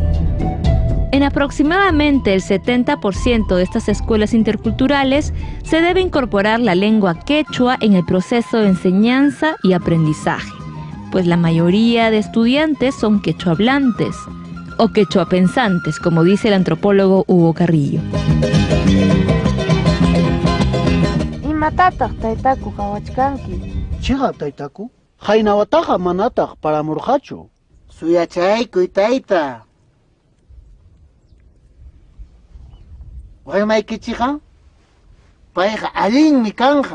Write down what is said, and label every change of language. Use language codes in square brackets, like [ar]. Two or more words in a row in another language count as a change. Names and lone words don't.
[es] En aproximadamente el 70% de estas escuelas interculturales se debe incorporar la lengua quechua en el proceso de enseñanza y aprendizaje, pues la mayoría de estudiantes son quechohablantes o quechoapensantes, como dice el antropólogo Hugo Carrillo. [qu] Imatataq taytaku qawachkanki? Chiqa taytaku, haynawataqa manataq paramurqachu. Suyachaykuy tayta. Waymaykichiqa payqa allinmi kanja.